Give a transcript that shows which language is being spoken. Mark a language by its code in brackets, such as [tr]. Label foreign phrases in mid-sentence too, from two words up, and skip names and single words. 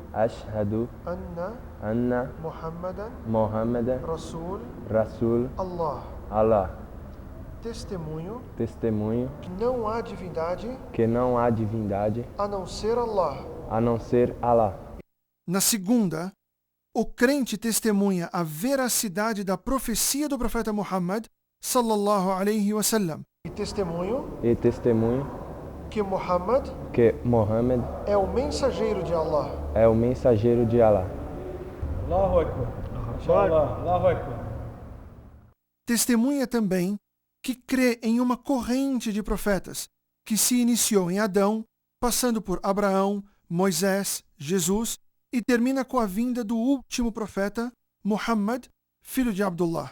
[ar] أشهد أن محمدا رسول الله. [pt] Testemunho Que não há divindade a não ser Allah. Na segunda, o crente testemunha a veracidade da profecia do profeta Muhammad [ar] صلى الله عليه وسلم. [pt] E testemunho que Muhammad é o mensageiro de Allah. [ar] الله أكبر. الله أكبر. [pt] Testemunha também que crê em uma corrente de profetas que se iniciou em Adão, passando por Abraão, Moisés, Jesus e termina com a vinda do último profeta, Muhammad, filho de Abdullah.